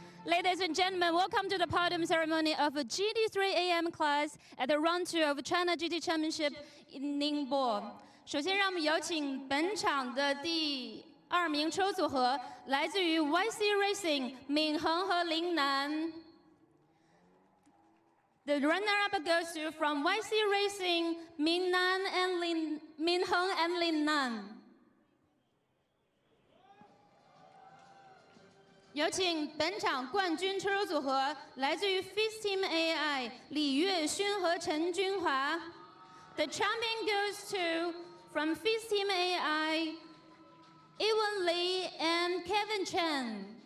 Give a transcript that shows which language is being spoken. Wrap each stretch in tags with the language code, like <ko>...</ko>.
<en>Ladies and gentlemen, welcome to the podium ceremony of GT3 AM class at the Round 2 of China GT Championship in Ningbo。</en> <zh>首先，让我们有请本场的第2名车组合，来自于 YC Racing 闵恒和林楠。</zh> <en>The runner-up goes to from YC Racing, Min Heng and Lin Nan。</en> <zh>有请本场冠军车手组合，来自于 Fist Team AI 李月勋和陈君华。</zh> <en>The champion goes to from Fist Team AI, Ewan Lee and Kevin Chen。</en>